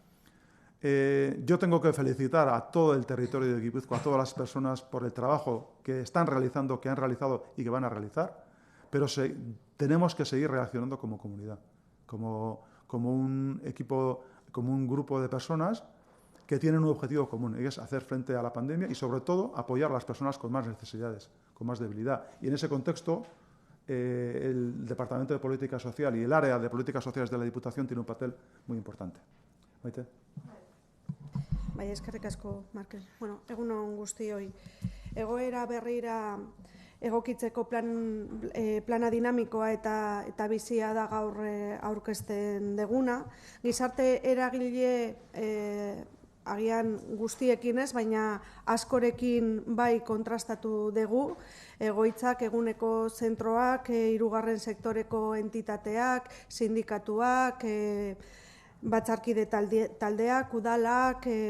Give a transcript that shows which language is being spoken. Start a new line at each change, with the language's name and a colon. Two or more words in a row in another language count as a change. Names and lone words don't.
Spanish: Yo tengo que felicitar a todo el territorio de Guipúzcoa, a todas las personas por el trabajo que están realizando, que han realizado y que van a realizar, pero tenemos que seguir reaccionando como comunidad, como un equipo, como un grupo de personas que tienen un objetivo común, y es hacer frente a la pandemia y, sobre todo, apoyar a las personas con más necesidades, con más debilidad. Y en ese contexto, el Departamento de Política Social y el área de Políticas Sociales de la Diputación tiene un papel muy importante. Maite.
Basque: Bai, eskerrik asko, Markel. Bueno, egun on guztioi. Egoera berrira egokitzeko plana dinamikoa eta bizia da gaur aurkezten deguna. Gizarte eragile agian guztiekin ez, baina askorekin bai kontrastatu dugu, egoitzak, eguneko zentroak, hirugarren sektoreko entitateak, sindikatuak, batzarkide taldeak, udalak,